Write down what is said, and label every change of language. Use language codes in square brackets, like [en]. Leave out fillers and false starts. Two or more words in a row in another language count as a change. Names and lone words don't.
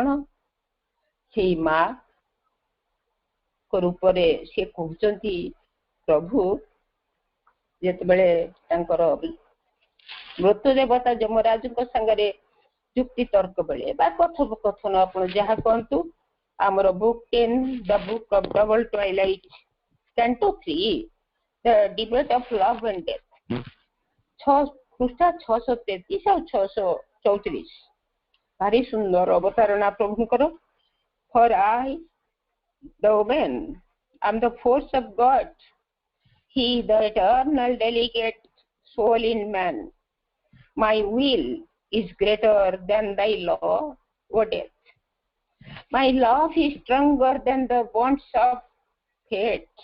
[or] ସେଇ ମା ରୂପରେ ସେ କହୁଛନ୍ତି, ପ୍ରଭୁ ଯେତେବେଳେ ତାଙ୍କର ମୃତ୍ୟୁ ଦେବତା ଯମରାଜଙ୍କ ସାଙ୍ଗରେ ଯୁକ୍ତି ତର୍କ ବେଳେ ବା କଥୋପକଥନ ଆପଣ ଯାହା କହନ୍ତୁ, ଆମର ବୁକ୍ 10 ଦ ବୁକ୍ ଅଫ୍ ଡବଲ ଟ୍ୱାଇଲାଇଟ୍ Canto 3 ଦ ଡିବେଟ୍ ଅଫ୍ ଲଭ୍ ଆଣ୍ଡ ଡେଥ୍, ପୃଷ୍ଠା 633 ଓ 634 ଭାରି ସୁନ୍ଦର ଅବତାରଣା ପ୍ରଭୁଙ୍କର। [en] For I the woman I am the force of God, he the eternal delicate soul in man. My will is greater than thy law, O death. My love is stronger than the bonds of fate.